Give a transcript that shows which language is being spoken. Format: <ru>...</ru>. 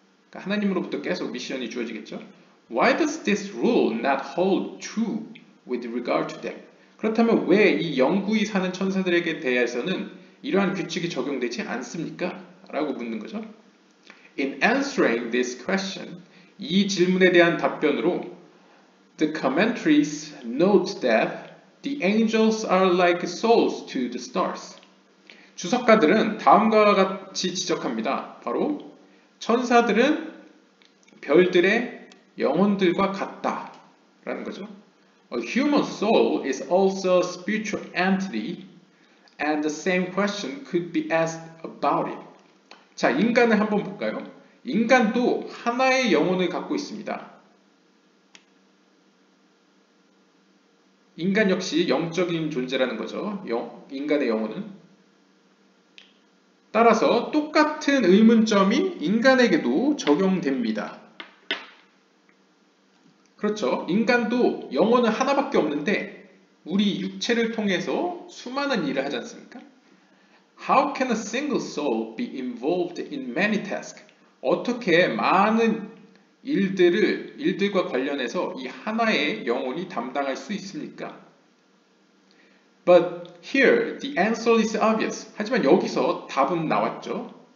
<ko>그러니까 하나님으로부터 계속 미션이 주어지겠죠.</ko> <en>Why does this rule not hold true with regard to them?</en> <ko>그렇다면 왜 이 영구히 사는 천사들에게 대해서는 이러한 규칙이 적용되지 않습니까? 라고 묻는 거죠.</ko> <en>In answering this question,</en> <ko>이 질문에 대한 답변으로</ko> <en>the commentaries note that the angels are like souls to the stars.</en> <ko>주석가들은 다음과 같이 지적합니다. 바로 천사들은 별들의 영혼들과 같다라는 거죠.</ko> <en>A human soul is also a spiritual entity and the same question could be asked about it.</en> <ko>자, 인간을 한번 볼까요? 인간도 하나의 영혼을 갖고 있습니다. 인간 역시 영적인 존재라는 거죠. 인간의 영혼은. 따라서 똑같은 의문점이 인간에게도 적용됩니다. 그렇죠. 인간도 영혼은 하나밖에 없는데 우리 육체를 통해서 수많은 일을 하지 않습니까?</ko> <en>How can a single soul be involved in many tasks?</en> <ko>어떻게 많은 일들과 관련해서 이 하나의 영혼이 담당할 수 있습니까?</ko> <en>But here the answer is obvious.</en> <ko>하지만 여기서 답은 나왔죠.</ko>